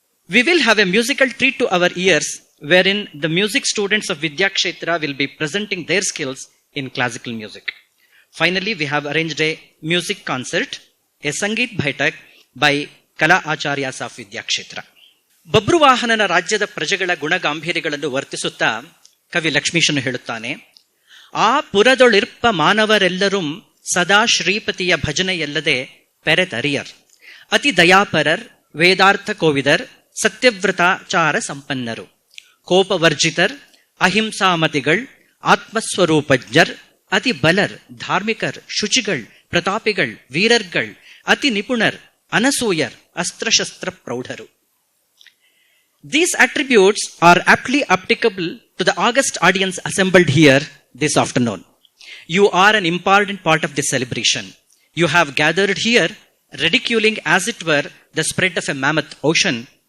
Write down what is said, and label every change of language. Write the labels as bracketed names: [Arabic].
[English] We will have a musical treat to our ears, wherein the music students of Vidyakshetra will be presenting their skills in classical music. Finally, we have arranged a music concert, a Sangeet Bhaitak by Kala Acharyas of Vidyakshetra. [Kannada] ಬಬ್ರುವಾಹನನ ರಾಜ್ಯದ ಪ್ರಜೆಗಳ ಗುಣಗಾಂಭೀರ್ಯಗಳನ್ನು ವರ್ತಿಸುತ್ತಾ ಕವಿ ಲಕ್ಷ್ಮೀಶನು ಹೇಳುತ್ತಾನೆ, ಆ ಪುರದೊಳಿರ್ಪ ಮಾನವರೆಲ್ಲರೂ ಸದಾ ಶ್ರೀಪತಿಯ ಭಜನೆಯಲ್ಲದೆ ಪೆರೆತರಿಯರ್, ಅತಿ ದಯಾಪರರ್, ವೇದಾರ್ಥ ಕೋವಿದರ್, ಸತ್ಯವ್ರತಾಚಾರ ಸಂಪನ್ನರು, ಕೋಪವರ್ಜಿತರ್, ಅಹಿಂಸಾಮತಿಗಳ್, ಆತ್ಮಸ್ವರೂಪಜ್ಞರ್, ಅತಿ ಬಲರ್, ಧಾರ್ಮಿಕರ್, ಶುಚಿಗಳ್, ಪ್ರತಾಪಿಗಳ್, ವೀರರ್ಗಳ್, ಅತಿ ನಿಪುಣರ್, ಅನಸೂಯರ್, ಅಸ್ತ್ರಶಸ್ತ್ರ ಪ್ರೌಢರು. [English] These attributes are aptly applicable to the august audience assembled here this afternoon. You are an important part of this celebration. You have gathered here, ridiculing as it were the spread of a mammoth ocean.